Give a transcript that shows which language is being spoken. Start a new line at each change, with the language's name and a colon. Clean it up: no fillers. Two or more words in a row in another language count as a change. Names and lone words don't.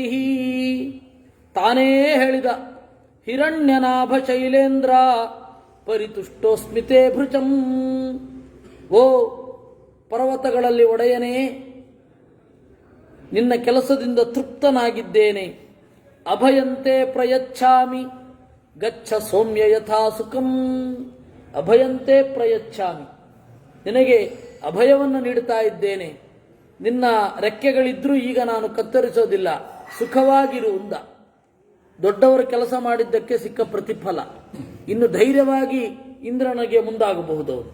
Kannada: ತಾನೇ ಹೇಳಿದ,
Sanskrit: ಹಿರಣ್ಯನಾಭ ಶೈಲೇಂದ್ರ ಪರಿತುಷ್ಟೋಸ್ಮಿತೆ ಭೃಚಂ.
Kannada: ಓ ಪರ್ವತಗಳಲ್ಲಿ ಒಡೆಯನೇ, ನಿನ್ನ ಕೆಲಸದಿಂದ ತೃಪ್ತನಾಗಿದ್ದೇನೆ.
Sanskrit: ಅಭಯಂತೆ ಪ್ರಯಚ್ಛಾಮಿ ಗಚ್ಚ ಸೌಮ್ಯ ಯಥಾ ಸುಖಂ. ಅಭಯಂತೆ ಪ್ರಯಚ್ಛಾಮಿ,
Kannada: ನಿನಗೆ ಅಭಯವನ್ನು ನೀಡುತ್ತಾ ಇದ್ದೇನೆ. ನಿನ್ನ ರೆಕ್ಕೆಗಳಿದ್ರೂ ಈಗ ನಾನು ಕತ್ತರಿಸೋದಿಲ್ಲ, ಸುಖವಾಗಿರು ಅಂದ. ದೊಡ್ಡವರು ಕೆಲಸ ಮಾಡಿದ್ದಕ್ಕೆ ಸಿಕ್ಕ ಪ್ರತಿಫಲ. ಇನ್ನು ಧೈರ್ಯವಾಗಿ ಇಂದ್ರನಿಗೆ ಮುಂದಾಗಬಹುದು.